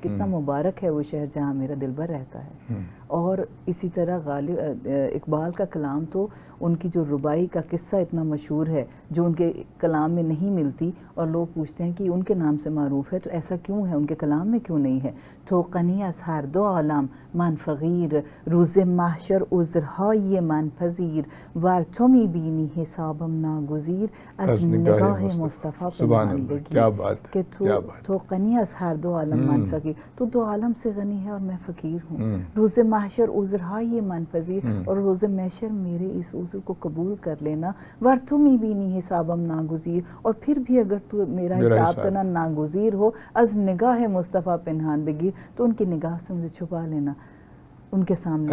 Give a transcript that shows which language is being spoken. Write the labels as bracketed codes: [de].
[ur] کتنا مبارک ہے وہ شہر جہاں میرا دل بر رہتا ہے. اور اسی طرح غالب اقبال کا کلام تو ان کی جو ربائی کا قصہ اتنا مشہور ہے جو ان کے کلام میں نہیں ملتی، اور لوگ پوچھتے ہیں کہ ان کے نام سے معروف ہے تو ایسا کیوں ہے، ان کے کلام میں کیوں نہیں ہے. [fa] تو قنی از ہر دو عالم من فقیر، روز محشر عذرهای من پذیر، ور تو می بینی حسابم ناگزیر، از نگاہ مصطفیٰ پنهان بگیر. [ur] کیا بات، کہ [fa] تو قنی از ہر دو عالم من فقیر، [ur] تو دو عالم سے غنی ہے اور میں فقیر ہوں. [fa] روز محشر عذرهای من پذیر، [ur] اور روز محشر میرے اس عذر کو قبول کر لینا. [fa] ور تو می بینی حسابم ناگزیر، [ur] اور پھر بھی اگر تو میرا حساب کرنا ناگزیر ہو، [fa] از نگاہ مصطفیٰ پنہان بگیر، [ur] تو ان کی نگاہ سے مجھے چھپا لینا، ان کے سامنے.